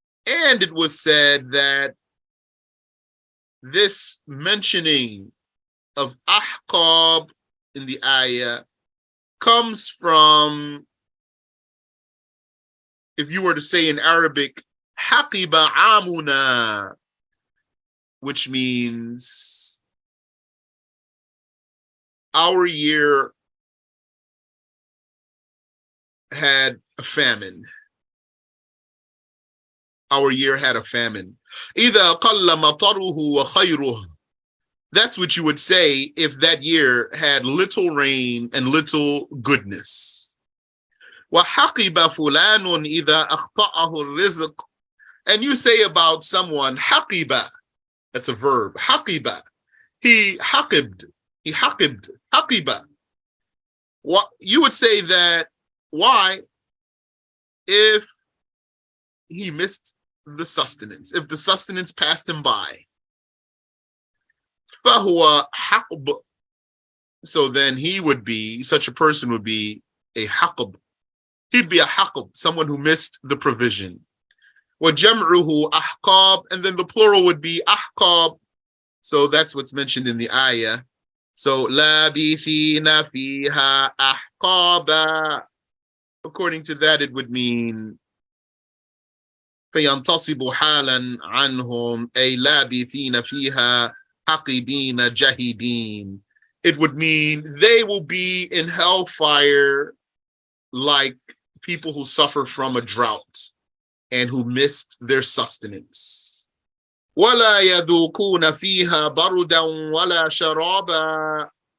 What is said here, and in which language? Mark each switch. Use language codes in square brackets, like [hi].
[en] And it was said that this mentioning of ahqab in the ayah comes from, if you were to say in Arabic, haqiba amuna, which means our year had a famine. Our year had a famine. [ar] إِذَا قَلَّ مَطَرُهُ وَخَيْرُهُ. [en] That's what you would say if that year had little rain and little goodness. [ar] وَحَقِبَ فُلَانٌ إِذَا أَخْطَأَهُ الرِّزْقُ. [en] And you say about someone, حَقِبَ, that's a verb, حَقِبَ. He haqibed, حَقِبَ. What you would say that, why? If he missed the sustenance, if the sustenance passed him by. [ar] فَهُوَ حَقْبٌ. [en] So then he would be, such a person would be a haqb. He'd be a haqb, someone who missed the provision. [ar] وَجَمْعُهُ أَحْقَابٌ. [en] And then the plural would be ahqab. So that's what's mentioned in the ayah. So [ar] لَابِثِينَ فِيهَا أَحْقَابًا. [en] According to that, it would mean [ar] فَيَنْتَصِبُ حَالًا عَنْهُمْ أَيْ لَابِثِينَ فِيهَا حَقِبِينَ جَهِدِينَ. [en] It would mean they will be in hellfire like people who suffer from a drought and who missed their sustenance. [ar] وَلَا يَذُوقُونَ فِيهَا بَرُدًا وَلَا شَرَابًا.